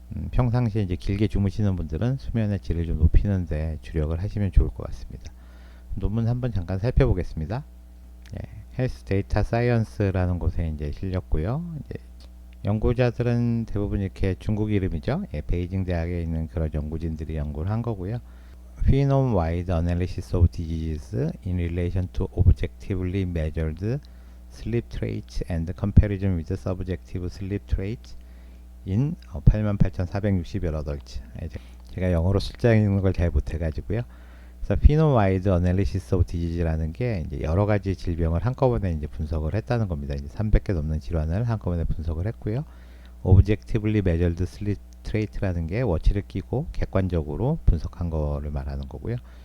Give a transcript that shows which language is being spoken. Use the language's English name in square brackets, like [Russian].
[Korean] 평상시에 이제 길게 주무시는 분들은 수면의 질을 좀 높이는데 주력을 하시면 좋을 것 같습니다. 논문 한번 잠깐 살펴보겠습니다. 헬스 데이터 사이언스라는 곳에 이제 실렸고요. 이제 연구자들은 대부분 이렇게 중국 이름이죠. 베이징 대학에 있는 그런 연구진들이 연구를 한 거고요. [English] Phenome-wide analysis of diseases in relation to objectively measured sleep traits and comparison with subjective sleep traits in 88,460여 adults. [Korean] 제가 영어로 숫자 읽는 걸 잘 못해가지고요. 그래서 [English] Phenome-wide analysis of disease [Korean] 라는 게 이제 여러 가지 질병을 한꺼번에 이제 분석을 했다는 겁니다. 이제 300개 넘는 질환을 한꺼번에 분석을 했고요. [English] Objectively measured sleep trait [Korean] 라는 게 워치를 끼고 객관적으로 분석한 거를 말하는 거고요.